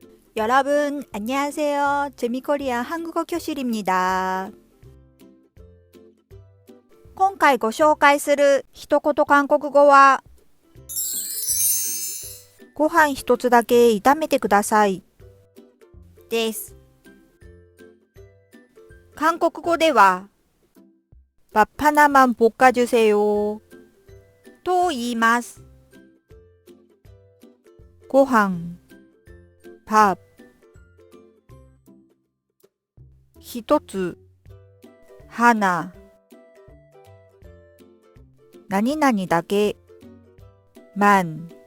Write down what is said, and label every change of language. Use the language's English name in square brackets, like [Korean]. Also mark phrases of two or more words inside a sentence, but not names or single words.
[Korean] 여러분, 안녕하세요. 재미코리안 한국어 교실입니다. [Japanese] 今回ご紹介する一言韓国語は、ご飯一つだけ炒めてください。です。韓国語では、 [Korean] 밥 하나만 볶아주세요 [Japanese] と言います。ご飯、밥、一つ、하나、何々だけ、만、